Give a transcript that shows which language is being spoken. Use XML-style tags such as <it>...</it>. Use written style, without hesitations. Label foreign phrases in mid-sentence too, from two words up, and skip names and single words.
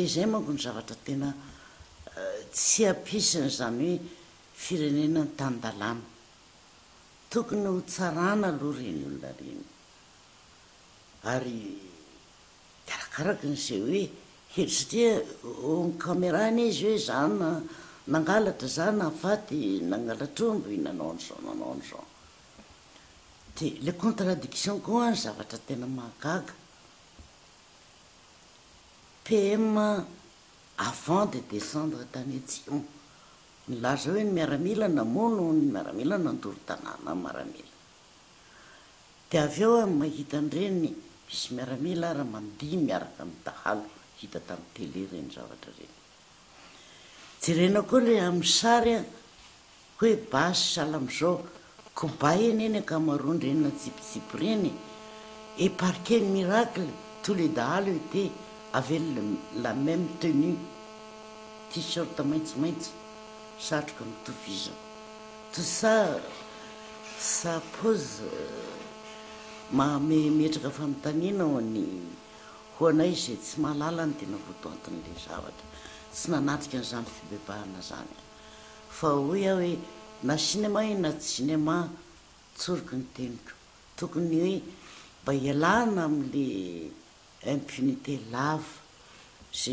<mg>izay manko ny zavatra tena tsy ampisany zany hoe firenena ny tany-dalàna tokony ho tsarana aloha reny olona reny ary arakaraka n'izay hoe satria ny camerany izy hoe zany nangalatra zany afaty nangalatromby nanao an'izao dia le contradiction koa ny zavatra tena mahagaga</mg> <fr>PM avant de descendre</fr> <mg>tany atsimo nilaza hoe ny miaramila namono ny miaramila nandoro tanàna miaramila dia avy eo mahita an'ireny misy miaramila raha mandihy miaraka amin'ny dahalo hita tamin'ny télé reny zavatra reny jerena koa le amin'ny sary hoe basy sahala am'izao kobay eny eny akamaroany reny natsipitsipy reny</mg> <fr>et par quel miracle tous les dahalo étaient avec la même tenue t-shirt</fr> <mg>maitsomaitso satroka mitovizana</mg> <fr>tout ça ça pose</fr> <mg>metraka fanontaniana ho anay izay tsy mahalala ny tena votoantin'le zavatra tsy nanatrika n'izany fibebahana zany fa hoe hoe na cinéma na tsy cinéma tsoroky ny teniko tokony hoe mba ialana amin'le impunité lava zay</mg>